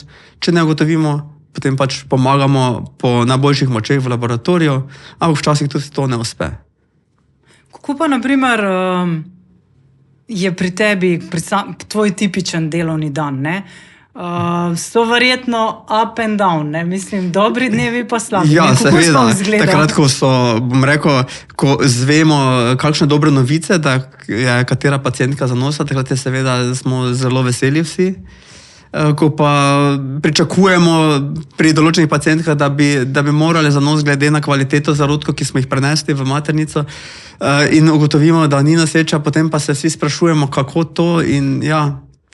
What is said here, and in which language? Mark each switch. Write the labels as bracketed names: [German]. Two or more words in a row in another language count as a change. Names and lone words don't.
[Slovenian] Če ne ugotovimo, potem pač pomagamo po najboljših močeh v laboratoriju, ampak včasih tudi to ne uspe. Kako pa, na primer, je pri tebi tvoj tipičen delovni dan, ne? So verjetno [English] up and down, [Slovenian] ne? Mislim, dobri dnevi pa slabi. Ja, seveda. Takrat, ko bom rekel, ko zvemo kakšne dobre novice, da je katera pacientka zanosa, takrat je seveda, smo zelo veseli vsi. Ko pa pričakujemo pri določenih pacientkah, da bi morali zanos glede na kvaliteto zarodkov, ki smo jih prenesli v maternico, in ugotovimo, da ni noseča, potem pa se vsi sprašujemo, kako to, in ja,